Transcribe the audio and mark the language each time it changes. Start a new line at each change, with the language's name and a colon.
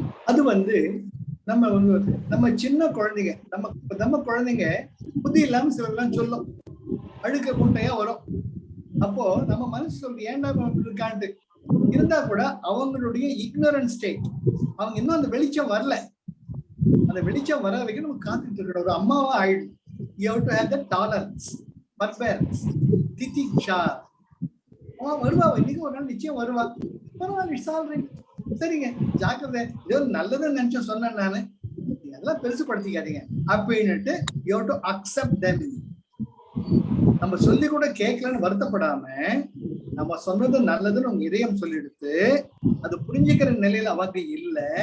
Tamil: அது வந்து நம்ம சின்ன குழந்தைங்க, நம்ம குழந்தைங்க புத்தி இல்லாம சிலர்லாம் சொல்லும், அழுக்க முட்டையா வரும். அப்போ நம்ம மனசு சொல்லி ஏன்டா இருக்கான்ட்டு இருந்தா கூட அவங்களுடைய இக்னோரன்ஸ் ஸ்டேட், அவங்க இன்னும் அந்த வெளிச்சம் வரல. அந்த வெளிச்சம் வர வரைக்கும் நம்ம காத்துட்டு இருக்கிற ஒரு அம்மாவா ஆயிடும்.
English: You have to have that tolerance, forbearance, திதிக்ஷா.
Tamil: வருவா, இன்னைக்கு ஒரு நாள் நிச்சயம் வருவா, பரவாயில்ல,
English: it's all right,
Tamil: சரிங்க, ஜாக்கிரதை, ஏதோ நல்லதுன்னு நினைச்சு சொன்னேன் நானு, எல்லாம் பெருசுப்படுத்திக்காதீங்க அப்படின்னுட்டு
English: you have to accept them.
Tamil: நம்ம சொல்லி கூட கேட்கலன்னு வருத்தப்படாம நம்ம சொன்னது நல்லதுன்னு உங்க இதயம் சொல்லிடுத்து அது புரிஞ்சுக்கிற நிலையில அவங்க இல்ல.